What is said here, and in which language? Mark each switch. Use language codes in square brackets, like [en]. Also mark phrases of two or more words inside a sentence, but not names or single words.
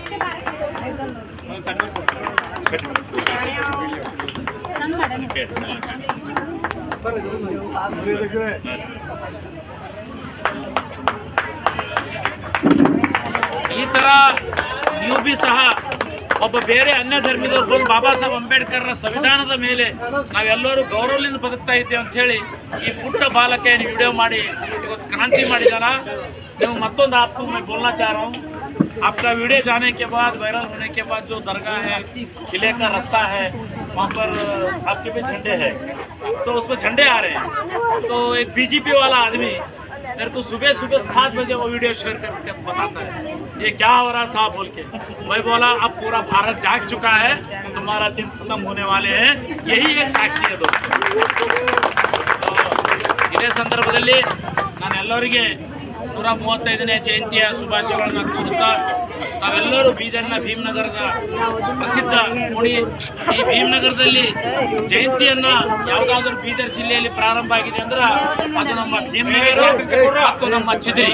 [kn] ಈ ಥರ ನೀವು ಬಿ ಸಹ ಒಬ್ಬ ಬೇರೆ ಅನ್ಯ ಧರ್ಮದವ್ರು ಬಂದು ಬಾಬಾ ಸಾಹೇಬ್ ಅಂಬೇಡ್ಕರ್ರ ಸಂವಿಧಾನದ ಮೇಲೆ ನಾವೆಲ್ಲರೂ ಗೌರವದಿಂದ ಬದುಕ್ತಾ ಇದ್ದೇವೆ ಅಂಥೇಳಿ ಈ ಪುಟ್ಟ ಬಾಲಕ ಏನು ವಿಡಿಯೋ ಮಾಡಿ ಇವತ್ತು ಕ್ರಾಂತಿ ಮಾಡಿದಾರ. ನೀವು ಮತ್ತೊಂದು [hi] आपको मैं बोलना चाह रहा हूँ, आपका वीडियो जाने के बाद वायरल होने के बाद जो दरगाह है, किले का रास्ता है, वहाँ पर आपके भी झंडे हैं, तो उस पर झंडे आ रहे हैं. तो एक बीजेपी वाला आदमी मेरे को सुबह 7 बजे वो वीडियो शेयर करके बताता है ये क्या हो रहा साहब बोल के. मैं बोला अब पूरा भारत जाग चुका है, तुम्हारा दिन खत्म होने वाले हैं, यही एक साक्षी है दोस्तों. [kn] ಇದೇ ಸಂದರ್ಭದಲ್ಲಿ ನಾನು ಎಲ್ಲರಿಗೆ 135ನೇ ಜಯಂತಿಯ ಶುಭಾಶಯಗಳನ್ನು ಕೋರುತ್ತಾ, ತಾವೆಲ್ಲರೂ ಬೀದರ್ನ ಭೀಮನಗರದ ಪ್ರಸಿದ್ಧ ನೋಡಿ, ಈ ಭೀಮನಗರದಲ್ಲಿ ಜಯಂತಿಯನ್ನು ಯಾವುದಾದ್ರೂ ಬೀದರ್ ಜಿಲ್ಲೆಯಲ್ಲಿ ಪ್ರಾರಂಭ ಆಗಿದೆ ಅಂದ್ರೆ ಅದು ನಮ್ಮ ಭೀಮನಗರ ಮತ್ತು ನಮ್ಮ ಚಿದ್ರಿ.